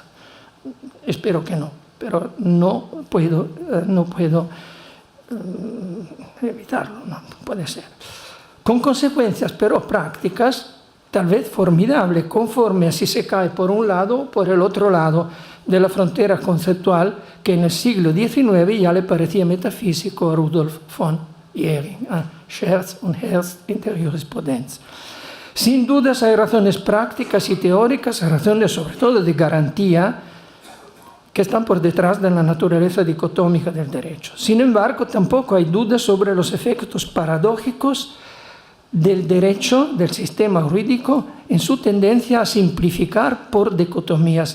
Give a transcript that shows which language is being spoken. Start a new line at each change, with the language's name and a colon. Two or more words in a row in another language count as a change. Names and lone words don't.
Spanish: Espero que no, pero no puedo evitarlo, no puede ser. Con consecuencias, pero prácticas, tal vez formidables, conforme a si se cae por un lado o por el otro lado de la frontera conceptual que en el siglo XIX ya le parecía metafísico a Rudolf von Jhering, Scherz und Herz in der Jurisprudenz. Sin dudas hay razones prácticas y teóricas, razones sobre todo de garantía, que están por detrás de la naturaleza dicotómica del derecho. Sin embargo, tampoco hay dudas sobre los efectos paradójicos del derecho, del sistema jurídico, en su tendencia a simplificar por dicotomías.